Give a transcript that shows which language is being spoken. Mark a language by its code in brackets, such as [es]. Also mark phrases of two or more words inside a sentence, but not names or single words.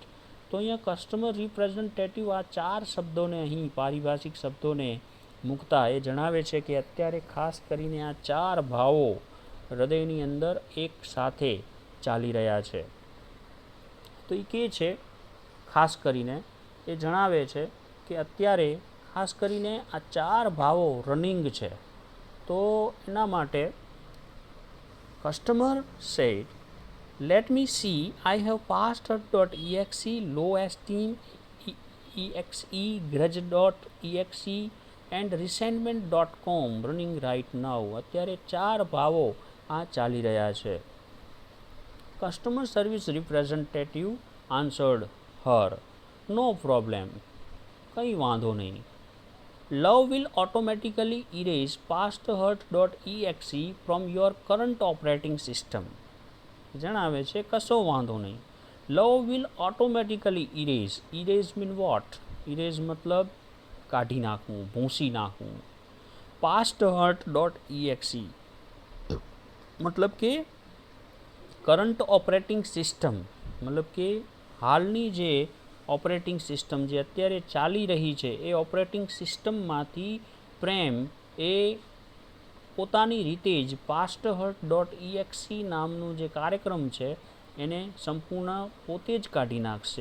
[gu] તો અહીંયા [en] customer representative [gu] આ ચાર શબ્દોને અહીં પારિભાષિક શબ્દોને મૂકતા એ જણાવે છે કે અત્યારે ખાસ કરીને આ ચાર ભાવો હૃદયની અંદર એક સાથે ચાલી રહ્યા છે. તો એ કહે છે ખાસ કરીને એ જણાવે છે કે અત્યારે ખાસ કરીને આ ચાર ભાવો રનિંગ છે. તો એના માટે [en] customer said, let me see, I have pasthurt.exe, low esteem, exe, grudge.exe and resentment.com running right now. [gu] અત્યારે ચાર ભાવો આ ચાલી રહ્યા છે. [en] customer service representative answered her, no problem, [gu] કંઈ વાંધો નહીં. [en] Love will automatically erase pasthurt.exe from your current operating system. [gu] જણાવે છે કશો વાંધો નહીં. [en] Love will automatically erase. Erase mean what? Erase [gu] મતલબ કાઢી નાખવું, ભૂંસી નાખવું. pasthurt.exe મતલબ કે [en] current operating system [gu] મતલબ કે હાલની જે [en] operating system [gu] જે અત્યારે ચાલી રહી છે એ [en] operating systemમાંથી [gu] પ્રેમ એ પોતાની રીતે જ pasthurt.exe નામનું જે કાર્યક્રમ છે એને સંપૂર્ણ પોતે જ કાઢી નાખશે.